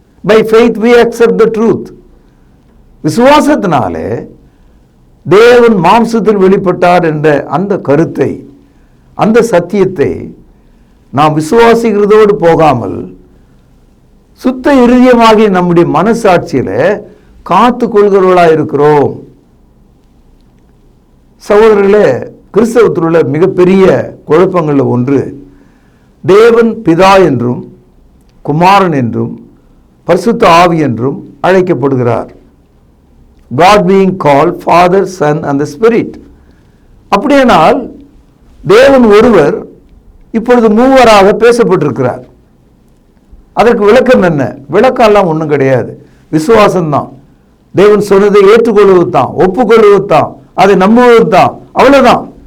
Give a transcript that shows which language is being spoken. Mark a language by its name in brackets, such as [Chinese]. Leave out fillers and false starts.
[English] By faith we accept the truth. [Tamil] விசுவாசத்தினாலே தேவன் மாம்சத்தில் வெளிப்பட்டார் என்ற அந்த கருத்தை, அந்த சத்தியத்தை நாம் விசுவாசிக்கிறதோடு போகாமல் சுத்த இருதயமாகி நம்முடைய மனசாட்சியில காத்து கொள்கிறவர்களாக இருக்கிறோம். சகோதரர்களே, கிறிஸ்தவத்தில் உள்ள மிகப்பெரிய குழப்பங்கள்ல ஒன்று, தேவன் பிதா என்றும் குமாரன் என்றும் பரிசுத்த ஆவி என்றும் அழைக்கப்படுகிறார். [English] God being called Father, Son and the Spirit. [Tamil] அப்படியானால் தேவன் ஒருவர் இப்பொழுது மூவராக பேசப்பட்டிருக்கிறார். அதற்கு விளக்கம் என்ன? விளக்கம் எல்லாம் ஒன்றும் கிடையாது, விசுவாசம்தான். தேவன் சொன்னதை ஏற்றுக்கொள்வது தான், ஒப்புக்கொள்வது தான், அதை நம்புவது தான், அவ்வளவுதான்.